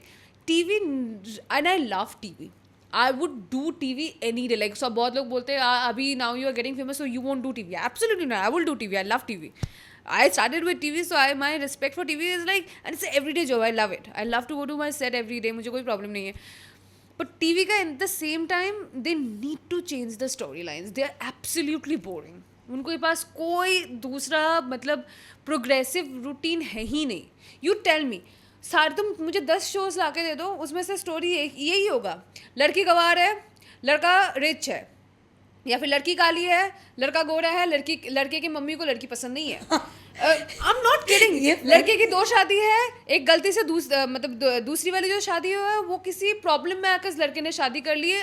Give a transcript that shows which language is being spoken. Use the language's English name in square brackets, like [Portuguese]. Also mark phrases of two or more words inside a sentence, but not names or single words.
[English] TV, and I love TV. I would do TV any day. like [Hindi] सब बहुत लोग बोलते हैं अभी [English] now you are getting famous so you won't do TV. Absolutely not. I will do TV. I love TV. I started with TV, so my respect for TV is like, and it's an everyday job. I love it. I love to go to my set every day. [Hindi] मुझे कोई problem नहीं है. [English] But TV का at the same time they need to change the storylines. They are absolutely boring. [Hindi] उनके पास कोई दूसरा मतलब [English] progressive routine [Hindi] है ही नहीं. [English] You tell me, [Hindi] सारे तुम मुझे 10 शोज ला के दे दो, उसमें से स्टोरी यही होगा. लड़की गवार है, लड़का रिच है, या फिर लड़की काली है, लड़का गोरा है, लड़के की मम्मी को लड़की पसंद नहीं है. [English] I am not kidding. [Hindi] लड़के की 2 शादी है, एक गलती से दूसरी वाली जो शादी हुआ है वो किसी प्रॉब्लम में आकर लड़के ने शादी कर ली है.